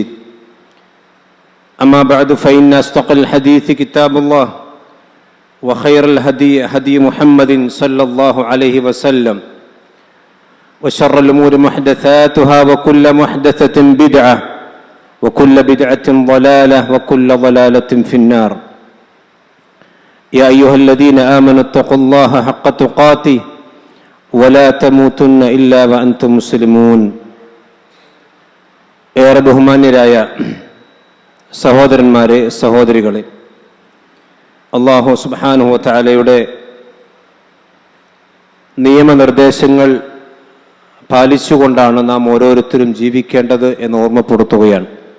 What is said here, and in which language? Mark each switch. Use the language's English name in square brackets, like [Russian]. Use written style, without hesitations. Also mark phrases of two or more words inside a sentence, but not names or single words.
[Arabic] أما بعد فإن أصدق الحديث كتاب الله وخير الهدي هدي محمد صلى الله عليه وسلم وشر الأمور محدثاتها وكل محدثة بدعة وكل بدعة ضلالة وكل ضلالة في النار. يا أيها الذين آمنوا اتقوا الله حق تقاته ولا تموتن إلا وأنتم مسلمون. [Malayalam] ഏറെ ബഹുമാന്യരായ സഹോദരന്മാരെ, സഹോദരികളെ, [Arabic] الله سبحانه وتعالى [Malayalam] നിയമനിർദ്ദേശങ്ങൾ പാലിച്ചുകൊണ്ടാണ് നാം ഓരോരുത്തരും ജീവിക്കേണ്ടത് എന്ന് ഓർമ്മപ്പെടുത്തുകയാണ്.